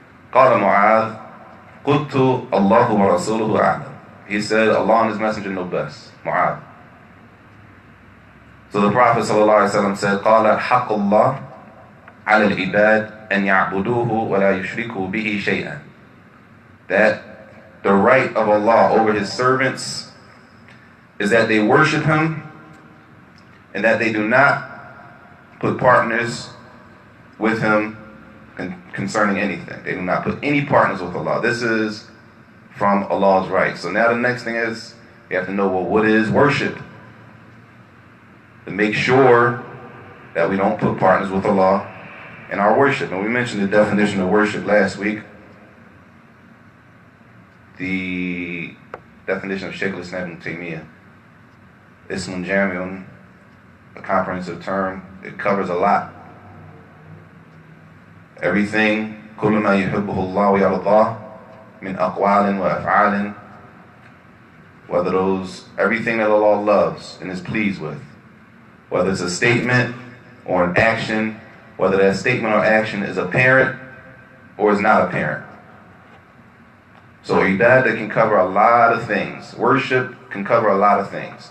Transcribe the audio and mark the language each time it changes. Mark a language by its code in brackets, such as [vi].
[ar] قال معاذ قلت الله ورسوله أعلم. [en] He said, Allah and His Messenger know best. Mu'adh. So the Prophet ﷺ said, [ar] قال حق الله على العباد أن يعبدوه ولا يشركوا به شيئا. [en] That the right of Allah over His servants is that they worship Him and that they do not put partners with Him concerning anything. They do not put any partners with Allah. This is from Allah's right. So now the next thing is, you have to know, well, what is worship? To make sure that we don't put partners with Allah in our worship. And we mentioned the definition of worship last week. The definition of Shaykh al-Islam ibn Taymiyyah. Ismun Jami'un, a comprehensive term. It covers a lot. Everything, [ar] كل ما يحبه الله ويرضاه من أقوال وأفعال [en] everything that Allah loves and is pleased with, whether it's a statement or an action, whether that statement or action is apparent or is not apparent. So ibadah can cover a lot of things. Worship can cover a lot of things.